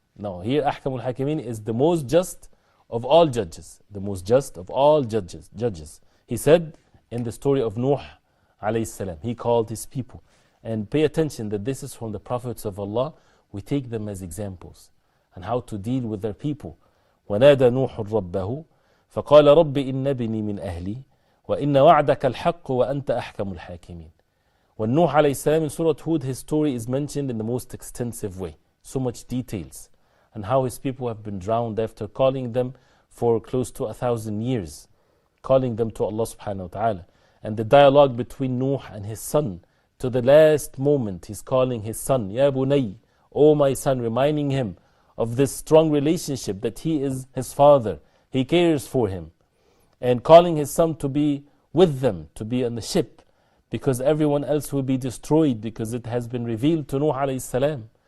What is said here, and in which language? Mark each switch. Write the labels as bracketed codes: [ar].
[en] Now here [ar] أحكم الحاكمين [en] is the most just of all judges, the most just of all judges. He said in the story of Nuh alayhi salam, he called his people. And pay attention that this is from the prophets of Allah. We take them as examples and how to deal with their people. [ar] ونادى نوح ربه فقال رب إن ابني من أهلي وإن وعدك الحق وأنت أحكم الحاكمين. [en] When Nuh alayhi salam in Surah Hud, his story is mentioned in the most extensive way, so much details, and how his people have been drowned after calling them for close to 1,000 years, calling them to Allah subhanahu wa ta'ala. And the dialogue between Nuh and his son, to the last moment, he's calling his son, Ya Bunay, O my son, reminding him of this strong relationship that he is his father, he cares for him, and calling his son to be with them, to be on the ship, because everyone else will be destroyed, because it has been revealed to Nuh alayhi salam.